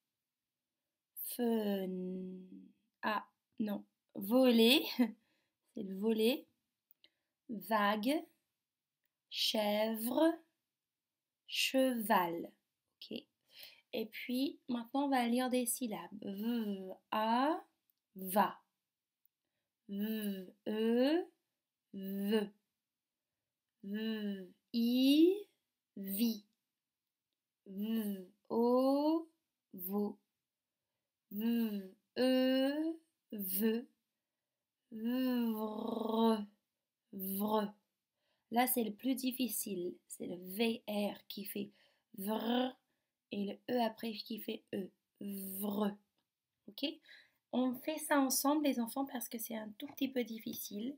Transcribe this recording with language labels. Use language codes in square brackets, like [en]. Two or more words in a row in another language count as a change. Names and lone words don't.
[fr] Ah, non. Volet. C'est le volet. Vague. Chèvre. Cheval. Ok. Et puis, maintenant, on va lire des syllabes. V, A, va. V, E, ve. V, I, vi. V, O, vo. V, E, ve. Vre, vre. Là, c'est le plus difficile. C'est le VR qui fait vr et le E après qui fait E. Vre. Ok? On fait ça ensemble les enfants parce que c'est un tout petit peu difficile.